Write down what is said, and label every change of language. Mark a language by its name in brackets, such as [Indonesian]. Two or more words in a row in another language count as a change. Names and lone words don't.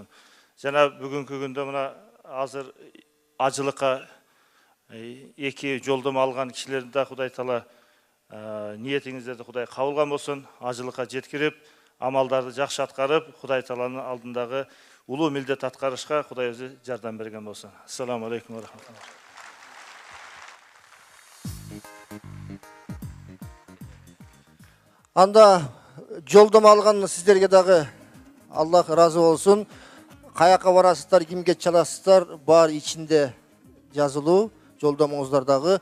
[Kyrgyz] Жана бүгүнкү күндө мына азыр ажылыкка эки жолдомо алган кишилерди да Кудай Таала ниетиңиздерди Кудай кабылган болсун, ажылыкка жеткирип, амалдарды жакшы аткарып, Кудай Тааланын алдындагы улуу милдет аткарышка Кудай өзү жардам берген болсун. [Arabic] السلام عليكم ورحمة الله. [Kyrgyz] Анда жолдомо алган сиздерге дагы Аллах разы болсун. Каяка барасыздар, кимге чаласыздар, бар ичинде жазылуу жолдомоңуздардагы.